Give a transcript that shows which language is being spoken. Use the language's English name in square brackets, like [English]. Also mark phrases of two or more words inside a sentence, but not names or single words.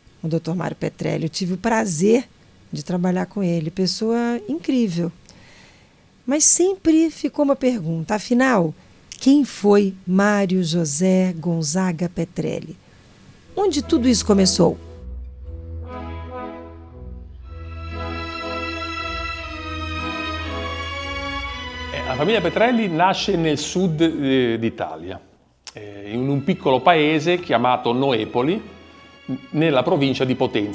[Portuguese] Mário Petrelli. Eu tive o prazer de trabalhar com ele, pessoa incrível. Mas sempre ficou uma pergunta, afinal, quem foi Mário José Gonzaga Petrelli? Onde tudo isso começou? [Italian] La famiglia Petrelli nasce nel sud d'Italia, in un piccolo paese chiamato Noepoli, nella provincia di Potenza.